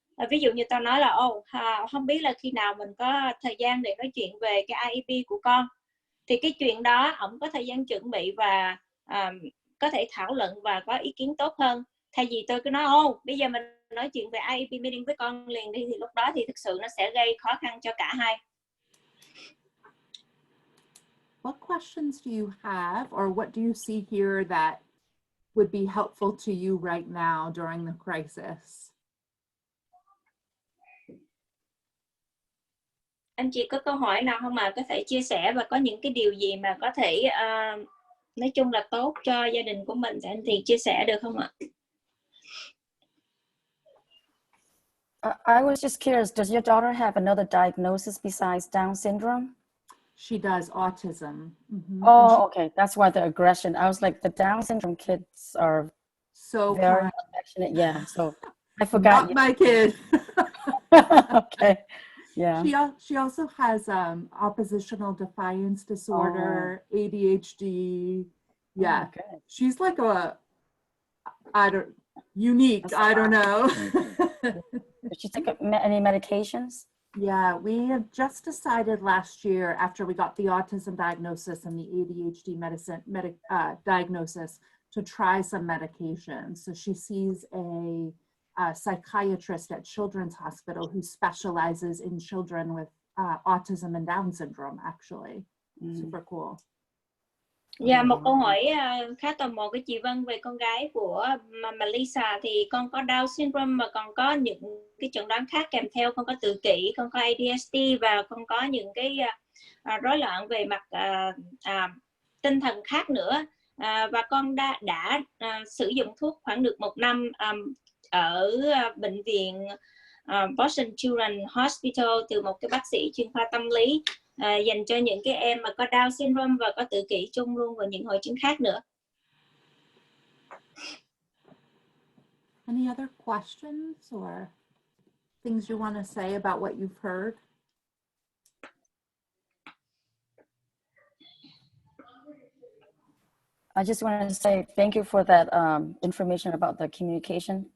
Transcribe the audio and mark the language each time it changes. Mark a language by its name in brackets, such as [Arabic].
[Vietnamese] Ví dụ như tôi nói là không biết là khi nào mình có thời gian để nói chuyện về cái IEP của con. Thì cái chuyện đó ổng có thời gian chuẩn bị và có thể thảo luận và có ý kiến tốt hơn. Thay vì tôi cứ nói bây giờ mình nói chuyện về IEP meeting với con liền đi, thì lúc đó thì thực sự nó sẽ gây khó khăn cho cả hai. [English] What questions do you have, or what do you see here that would be helpful to you right now during the crisis? [Vietnamese] Anh chị có câu hỏi nào không mà có thể chia sẻ và có những cái điều gì mà có thể nói chung là tốt cho gia đình của mình thì anh chị chia sẻ được không ạ? [English] I was just curious, does your daughter have another diagnosis besides Down syndrome? She does autism. Mm-hmm. Oh, okay. That's why the aggression. I was like, the Down syndrome kids are so very kind. affectionate. Yeah. So I forgot. Not my kid. Okay. Yeah. She also has oppositional defiance disorder, ADHD. Yeah. Okay. She's like unique. I don't know. Did she take any medications? Yeah, we have just decided last year, after we got the autism diagnosis and the ADHD diagnosis, to try some medications. So she sees a psychiatrist at Children's Hospital who specializes in children with autism and Down syndrome, actually. Super cool. [Vietnamese] Dạ, một câu hỏi khá tò mò của chị Vân về con gái của Mellisa, thì con có Down syndrome mà còn có những cái chẩn đoán khác kèm theo, con có tự kỷ, con có ADHD và con có những cái rối loạn về mặt tinh thần khác nữa. Và con đã sử dụng thuốc khoảng được 1 năm ở bệnh viện Boston Children Hospital từ một cái bác sĩ chuyên khoa tâm lý dành cho những cái em mà có Down syndrome và có tự kỷ chung luôn và những hội chứng khác nữa. [English] Any other questions or things you want to say about what you've heard? I just want to say thank you for that information about the communication.